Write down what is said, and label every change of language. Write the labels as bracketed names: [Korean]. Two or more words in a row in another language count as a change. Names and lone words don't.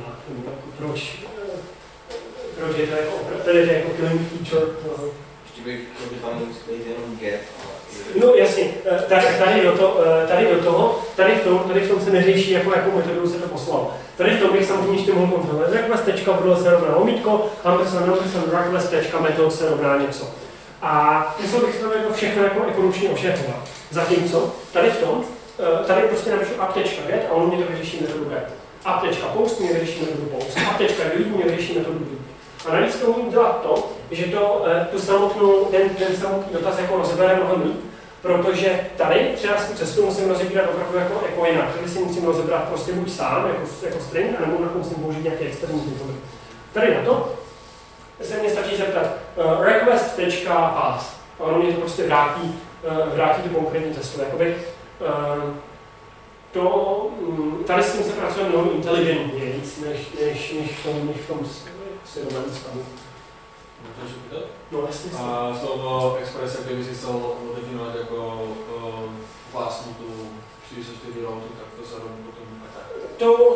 [Czech] Proč je to jako [English] killing feature. [Czech] Ještě bych chtěl, že tam musí být jenom get. No jasně, tady v tom se neřeší, jakou metodu se to poslal. Tady v tom bych samozřejmě ještě mohl kontrolovat request.bro se rovná lomítko, request.method se rovná něco. A musel bych to jako všechno jako ručně ošéfovat. Zatímco tady prostě napíšu app.get a on mě to vyřeší metodu get. App.post mě vyřeší metodu post. App.delete mě vyřeší metodu delete. A navíc to umím dělat to, že ten samotný dotaz jako rozebere mnohem líp, protože tady třeba tu cestu musím rozebírat opravdu jako jinak. Tady si musím rozebrat prostě buď sám, jako string, anebo musím použít nějaký externí metody. Tady na to se mě stačí zeptat request.path a ono mě to prostě vrátí tu konkrétní cestu. Jakoby, tady s tím se pracuje mnohem inteligentně víc, než v tom srovnání stavu. No, jasně. [Slovak] A z toho Expressa, kdyby si chcel definovat jako vlastní tu 44 routu, tak to se robí potom tak.